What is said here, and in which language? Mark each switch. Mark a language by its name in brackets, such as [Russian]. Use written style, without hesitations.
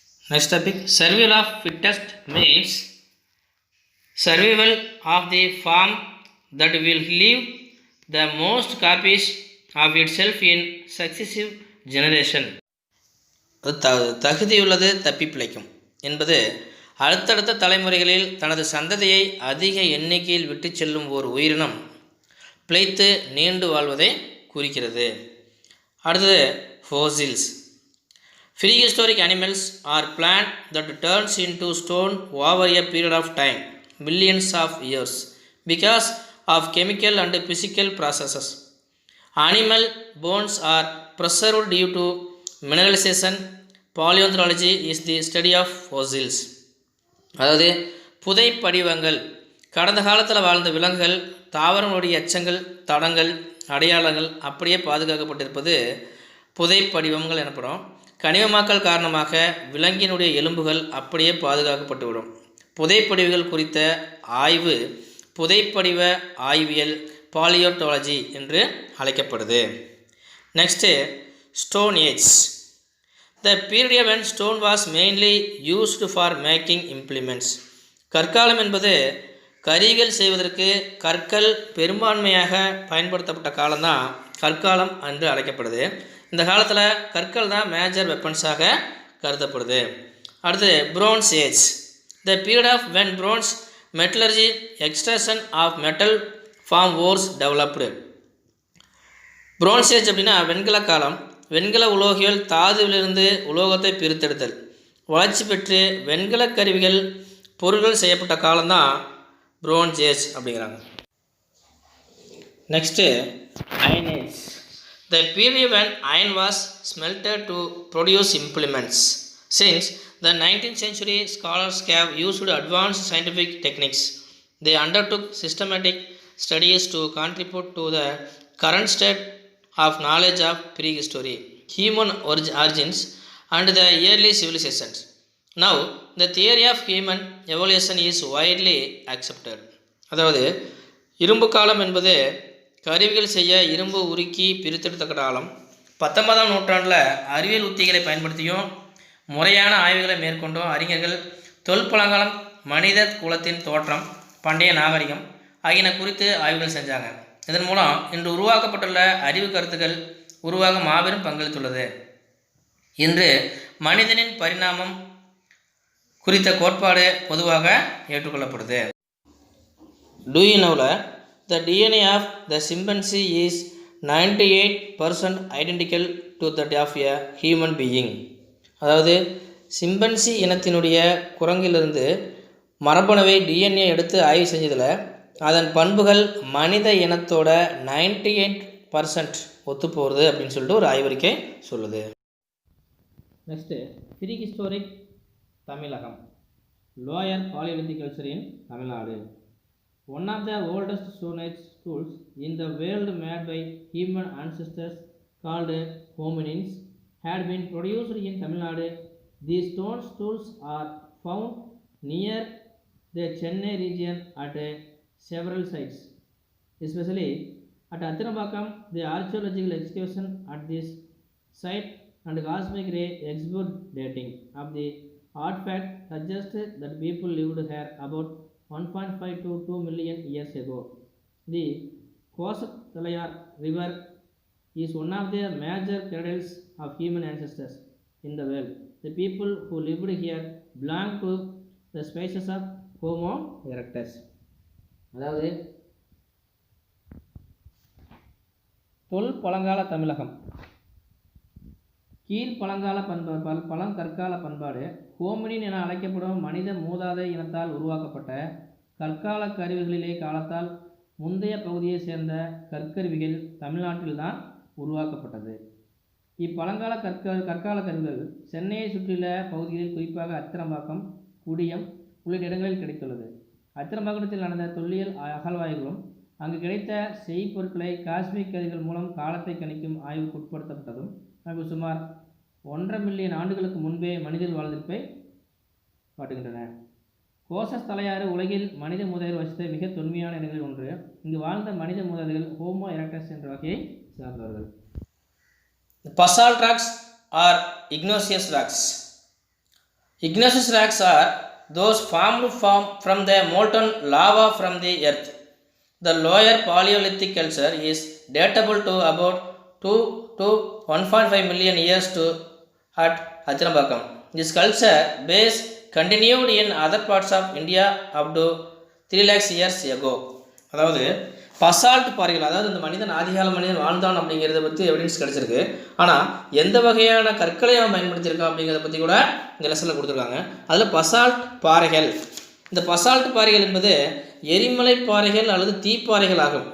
[English] Next topic survival of fittest means survival of the form that will leave the most copies of itself in successive generation. [Tamil] தகுதியுள்ளது தப்பி பிழைக்கும் என்பது அடுத்தடுத்த தலைமுறைகளில் தனது சந்ததியை அதிக எண்ணிக்கையில் விட்டு செல்லும் ஓர் உயிரினம் பிழைத்து நீண்டு வாழ்வதை குறிக்கிறது. அடுத்தது fossils. [English] Prehistoric animals are plant that turns into stone over a period of time, millions of years, because of chemical and physical processes. Animal bones are preserved due to mineralization. Paleontology is the study of fossils. [Tamil] அதாவது புதை படிவங்கள் கடந்த காலத்தில் வாழ்ந்த விலங்குகள் தாவரங்களுடைய எச்சங்கள் தடங்கள் அடையாளங்கள் அப்படியே பாதுகாக்கப்பட்டிருப்பது புதை படிவங்கள் எனப்படும். கனிமமாக்கல் காரணமாக விலங்கினுடைய எலும்புகள் அப்படியே பாதுகாக்கப்பட்டுவிடும். புதைப்படிவுகள் குறித்த ஆய்வு புதைப்படிவ ஆய்வியல் பாலியோட்டாலஜி என்று அழைக்கப்படுது. [English] Next stone age. The period when stone was mainly used for making implements. [Tamil] கற்காலம் என்பது கருவிகள் செய்வதற்கு கற்கள் பெரும்பான்மையாக பயன்படுத்தப்பட்ட காலம்தான் கற்காலம் என்று அழைக்கப்படுது. இந்த காலத்தில் கற்கள் தான் [English] major வெப்பன்ஸாக [Tamil] கருதப்படுது. அடுத்து France age. [English] The period of when bronze metallurgy extraction of metal form was developed. [Tamil] France age அப்படின்னா வெண்கல காலம். வெண்கல உலோகியல் தாதுவிலிருந்து உலோகத்தை பிரித்தெடுத்தல் வளர்ச்சி பெற்று வெண்கல கருவிகள் பொருட்கள் செய்யப்பட்ட காலம்தான் பிரான்ஸ் ஏஜ் அப்படிங்கிறாங்க. [English] Next iron age. The period when iron was smelted to produce implements. Since the 19th century, scholars have used advanced scientific techniques. They undertook systematic studies to contribute to the current state of knowledge of prehistory, human origins, and the early civilizations. Now, the theory of human evolution is widely accepted. [Tamil] அதாவது இரும்பு காலம் என்பது கருவிகள் செய்ய இரும்பு உருக்கி பிரித்தெடுத்த காலம். 19ஆம் நூற்றாண்டில் அறிவியல் உத்திகளை பயன்படுத்தியும் முறையான ஆய்வுகளை மேற்கொண்டும் அறிஞர்கள் தொல்பழங்காலம் மனித குலத்தின் தோற்றம் பண்டைய நாகரிகம் ஆகியன குறித்து ஆய்வுகள் செஞ்சாங்க. இதன் மூலம் இன்று உருவாக்கப்பட்டுள்ள அறிவு கருத்துக்கள் உருவாக மாபெரும் பங்களித்துள்ளது. இன்று மனிதனின் பரிணாமம் குறித்த கோட்பாடு பொதுவாக ஏற்றுக்கொள்ளப்படுது. [English] Do you know the DNA of the chimpanzee is 98% identical to that of a human being. [Tamil] அதாவது சிம்பன்சி இனத்தினுடைய குரங்கிலிருந்து மரபணுவை டிஎன்ஏ எடுத்து ஆய்வு செஞ்சதில் அதன் பண்புகள் மனித இனத்தோட 98% ஒத்து போகிறது அப்படின்னு சொல்லிட்டு ஒரு ஆய்வறிக்கை சொல்லுது. [English] Next prehistoric Tamilagam. Lower palaeolithic culture in Tamil Nadu. One of the oldest stone age tools in the world made by human ancestors called hominins had been produced in Tamil Nadu. These stone tools are found near the Chennai region at several sites. Especially at Athinambakam, the archaeological excavation at this site and cosmic ray exhibit dating of the artifact suggests that people lived here about 1.5 to 2 million years ago. The Kosathayar River is one of the major cradles of human ancestors in the world. The people who lived here belong to the species of Homo erectus. [Tamil] அதாவது பழங்கால தமிழகம் பழங்கால பழங்கற்கால பண்பாடு ஹோமினின் என அழைக்கப்படும் மனித மூதாதை இனத்தால் உருவாக்கப்பட்ட கற்கால கருவிகளிலே காலத்தால் முந்தைய பகுதியை சேர்ந்த கற்கருவிகள் தமிழ்நாட்டில்தான் உருவாக்கப்பட்டது. இப்பழங்கால கற்கால கருவிகள் சென்னையை சுற்றியுள்ள பகுதிகளில் குறிப்பாக அத்திரம்பாக்கம், குடியம் உள்ளிட்ட இடங்களில் கிடைத்துள்ளது. அத்திரம்பாக்கத்தில் நடந்த தொல்லியல் அகழ்வாய்வுகளும் அங்கு கிடைத்த செய்பொருட்களை காஸ்மிக் கதிர்கள் மூலம் காலத்தை கணிக்கும் ஆய்வுக்கு உட்படுத்தப்பட்டதும் அங்கு சுமார் 1.5 மில்லியன் ஆண்டுகளுக்கு முன்பே மனிதர் வாழ்ந்திருப்பை காட்டுகின்றன. கோசஸ்தலையாறு உலகில் மனித மூதாதையர் வசித்த மிக தொன்மையான இடங்களில் ஒன்று. இங்கு வாழ்ந்த மனித மூதாதையர்கள் ஹோமோ எரக்டஸ் என்ற வகையை சார்ந்தவர்கள். [English] Basalt rocks or igneous rocks. Igneous rocks are those formed from the molten lava from the earth. The lower Paleolithic culture is datable to about 2 to 1.5 million years to at Athinambakam. This culture base continued in other parts of India up to 3 lakhs years ago. [Tamil] அதாவது Basalt பாறைகள், அதாவது இந்த மனிதன் ஆதிகால மனிதன் வாழ்ந்தான் அப்படிங்கிறத பற்றி எவிடன்ஸ் கிடச்சிருக்கு. ஆனால் எந்த வகையான கற்களை அவன் பயன்படுத்தியிருக்கான் அப்படிங்கிறத பற்றி கூட இந்த லெசனில் கொடுத்துருக்காங்க. அதில் பசால்ட் பாறைகள், இந்த பசால்ட் பாறைகள் என்பது எரிமலை பாறைகள் அல்லது தீப்பாறைகள் ஆகும்.